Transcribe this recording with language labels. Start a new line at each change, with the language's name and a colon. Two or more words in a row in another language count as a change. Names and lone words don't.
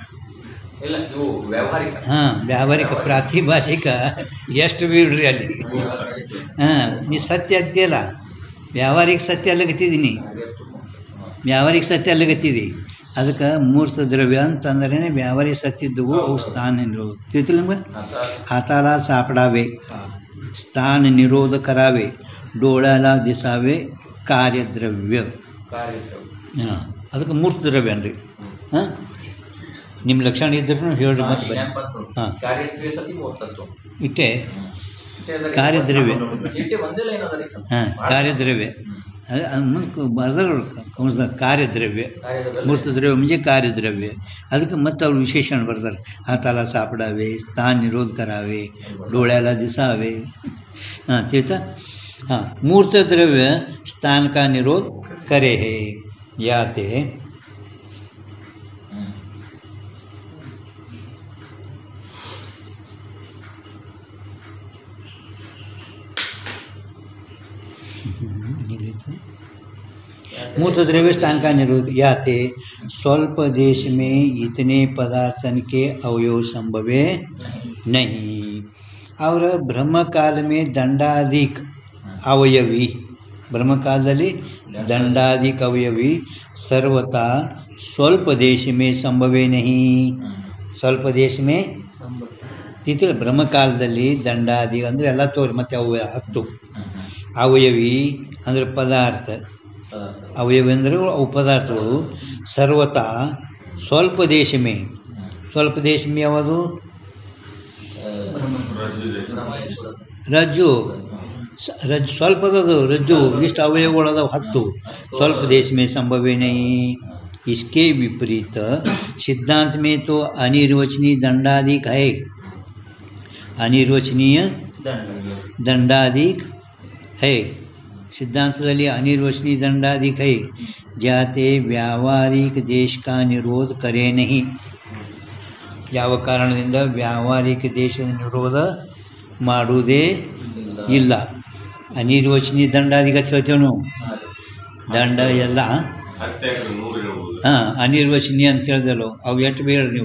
Kannada: ಹಾಂ, ವ್ಯಾವಹಾರಿಕ ಪ್ರಾತಿಭಾಷಿಕ ಎಷ್ಟು ಬಿಡ್ರಿ ಅಲ್ಲಿ. ಹಾಂ, ನೀ ಸತ್ಯ ಅಂತೀಯಲ್ಲ, ವ್ಯಾವಹಾರಿಕ ಸತ್ಯ ಅಲ್ಲಗತ್ತಿದ್ದೀನಿ, ವ್ಯಾವಹಾರಿಕ ಸತ್ಯ ಅಲ್ಲಗತ್ತಿದಿ. ಅದಕ್ಕೆ ಮೂರ್ತ ದ್ರವ್ಯ ಅಂತಂದ್ರೆ ವ್ಯಾವಹಾರಿಕ ಸತ್ಯ ಇದ್ದವು ಅವು ಸ್ಥಾನ ನಿರೋಧ. ತಿಳಿತಿಲ್ಲ ನಮ್ಗೆ.
Marathi: हाताला सापडावे, स्थान निरोध करावे, डोळ्याला दिसावे,
Kannada: ಕಾರ್ಯದ್ರವ್ಯ. ಹಾಂ, ಅದಕ್ಕೆ ಮೂರ್ತ ದ್ರವ್ಯ ಅನ್ರಿ. ಹಾಂ, ನಿಮ್ಮ ಲಕ್ಷಣ ಇದ್ರೂ ಹೇಳ್ರಿ ಮತ್ತೆ ಬನ್ನಿ. ಹಾಂ, ಇಟ್ಟೆ ಕಾರ್ಯದ್ರವ್ಯ. ಹಾಂ, ಕಾರ್ಯದ್ರವ್ಯ ಮುಂದೆ ಬರ್ದಾರ ಕೌನ್ಸ್ದ ಕಾರ್ಯದ್ರವ್ಯ. ಮೂರ್ತದ್ರವ್ಯ ಮುಂಚೆ ಕಾರ್ಯದ್ರವ್ಯ. ಅದಕ್ಕೆ ಮತ್ತೆ ಅವ್ರು ವಿಶೇಷಣ ಬರ್ತಾರೆ.
Marathi: हाताला सापडावे, स्थान निरोध करावे, डोळ्याला दिसावे.
Hindi: हां, ತಿಳಿತಾ. हां, मूर्तद्रव्य स्थान का निरोध करे है. याते मूर्त द्रव्य स्थान का निरोध. याते स्वल्प देश में इतने पदार्थन के अवयव संभवे नहीं. और ब्रह्मकाल में दंडाधिक अवयवी, ब्रह्मकालದಲ್ಲಿ दंडाधिक अवयवी सर्वथा स्वल्प देश में संभवे नहीं. स्वल्प देश में ತಿಳ್ತಿಲ್ಲ.
Kannada: ಬ್ರಹ್ಮಕಾಲದಲ್ಲಿ ದಂಡಾದಿ ಅಂದರೆ ಎಲ್ಲ ತೋರಿ ಮತ್ತೆ ಅವು 10 ಅವಯವಿ ಅಂದರೆ ಪದಾರ್ಥ. ಅವಯವಿ ಅಂದರೆ ಅವು ಪದಾರ್ಥಗಳು.
Hindi: सर्वथा स्वल्प देश में, स्वल्प देश में ಯಾವುದು?
Kannada: ರಜ್ಜು. ಸ್ವಲ್ಪದದು ರಜ್ಜು. ಇಷ್ಟು ಅವಯವಗಳದಾವ 10.
Hindi: स्वल्प देश में संभवे नहीं. इसके विपरीत सिद्धांत में तो अनिर्वचनीय दंडाधिक है. अनिर्वचनीय दंडाधिक है. सिद्धांतದಲ್ಲಿ अनिर्वचनीय दंडाधिक है. जाते व्यावहारिक देश का निरोध करे नहीं.
Kannada: ಯಾವ ಕಾರಣದಿಂದ ವ್ಯಾವಹಾರಿಕ ದೇಶದ ನಿರೋಧ ಮಾಡುವುದೇ ಇಲ್ಲ. ಅನಿರ್ವಚನೀಯ ದಂಡಾಧಿಕ ಅಂತ ಹೇಳ್ತೇವೆ ನಾವು. ದಂಡ ಎಲ್ಲ ಹಾಂ, ಅನಿರ್ವಚನೀಯ ಅಂತ ಹೇಳ್ದಲ್ಲ. ಅವು ಎಷ್ಟು ಬೇಡ ನೀವು.